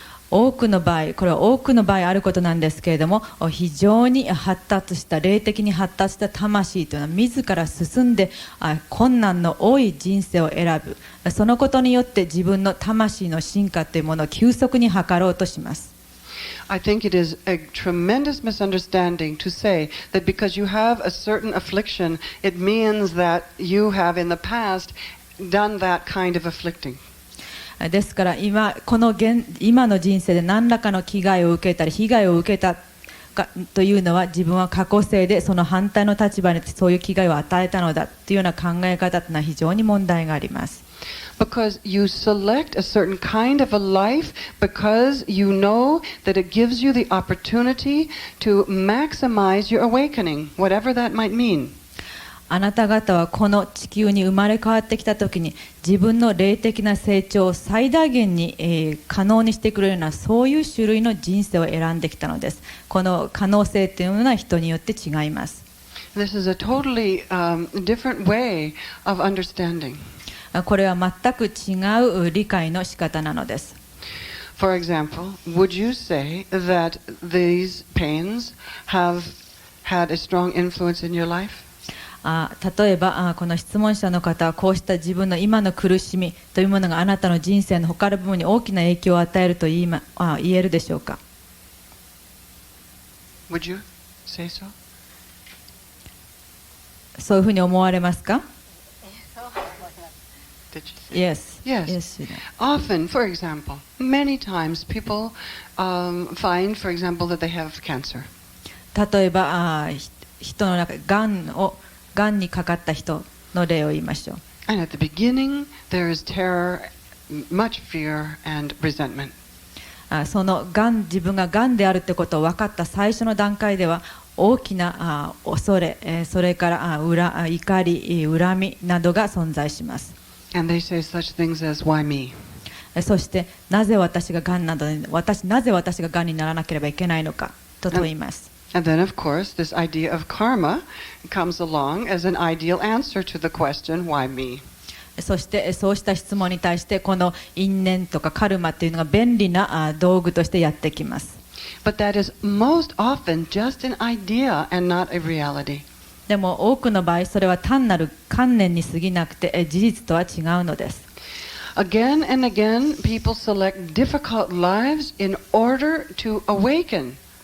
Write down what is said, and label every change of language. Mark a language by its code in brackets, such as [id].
[ja] 多くの場合、これは多くの場合あることなんですけれども、非常に発達した霊的に発達した魂というのは自ら進んで困難の多い人生を選ぶ。そのことによって自分の魂の進化というものを急速に図ろうとします。 [en] I think it is a tremendous misunderstanding to say that because you have a certain affliction, it means that you have in the past done that kind of afflicting. [ja] ですから今の人生で何らかの危害を受けたり被害を受けたというのは自分は過去世でその反対の立場にそういう危害を与えたのだというような考え方というのは非常に問題があります。 [en] Because you select a certain kind of a life because you know that it gives you the opportunity to maximize your awakening, whatever that might mean. [ja] あなた方はこの地球に生まれ変わってきたときに自分の霊的な成長を最大限に、可能にしてくれるようなそういう種類の人生を選んできたのです。この可能性というのは人によって違います。 [en] This is a totally different way of understanding. [ja] これは全く違う理解の仕方なのです。 [en] For example, would you say that these pains have had a strong influence in your life? [ja] 例えばこの質問者の方はこうした自分の今の苦しみというものがあなたの人生の他の部分に大きな影響を与えると言えるでしょうか。 [en] Would you say so? [ja] そういうふうに思われますか？ [en] Did you say? Yes. Yes. Yes. Often, for example, many times people find, for example, that they have cancer. [ja] 例えば人の中がんにかかった人の例を言いましょう。 [en] And at the beginning, there is terror, much fear, and resentment. [ja] その自分ががんであるってことを分かった最初の段階では大きな恐れ、それから怒り、恨みなどが存在します。 [en] And they say such things as, why me? [ja] そしてなぜ私ががんなどなぜ私ががんにならなければいけないのかと問います。 [en] And then, of course, this idea of karma comes along as an ideal answer to the question, why me? [ja] そしてそうした質問に対してこの因縁とかカルマっていうのが便利な道具としてやってきます。 [en] But that is most often just an idea and not a reality. [ja] でも多くの場合それは単なる観念に過ぎなくて事実とは違うのです。 [en] Again and again, people select difficult lives in order to awaken.